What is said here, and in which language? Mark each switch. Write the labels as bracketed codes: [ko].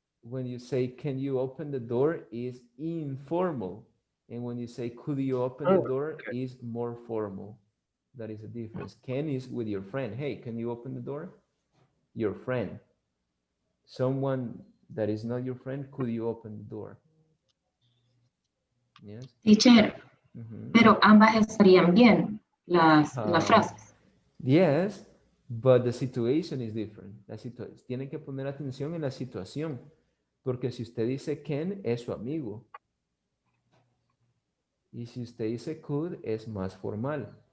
[en] When you say, can you open the door, is informal. And when you say, could you open the door, Okay. is more formal. That is a difference. Can is with your friend. Hey, can you open the door? Your friend. Someone that is not your friend, could you open the door? Yes. [es] Teacher, pero ambas estarían bien, las frases. [en] Yes, but the situation is different. [es] Tienen que poner atención en la situación, porque si usted dice Ken, es su amigo. Y si usted dice could, es más formal.